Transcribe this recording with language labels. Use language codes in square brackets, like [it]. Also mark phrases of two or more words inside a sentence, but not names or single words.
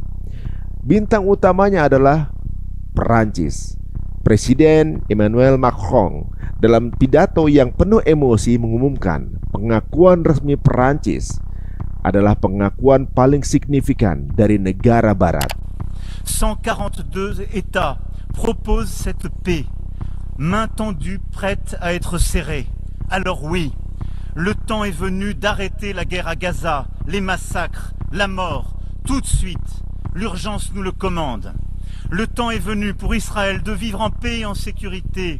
[id] Bintang utamanya adalah Perancis. Presiden Emmanuel Macron dalam pidato yang penuh emosi mengumumkan pengakuan resmi Perancis adalah pengakuan paling signifikan dari negara barat. [fr] 142 États proposent cette paix, main tendue, prête à être serrée. Alors oui, le temps est venu d'arrêter la guerre à Gaza, les massacres, la mort, tout de suite. L'urgence nous le commande. Le temps est venu pour Israël de vivre en paix et en sécurité.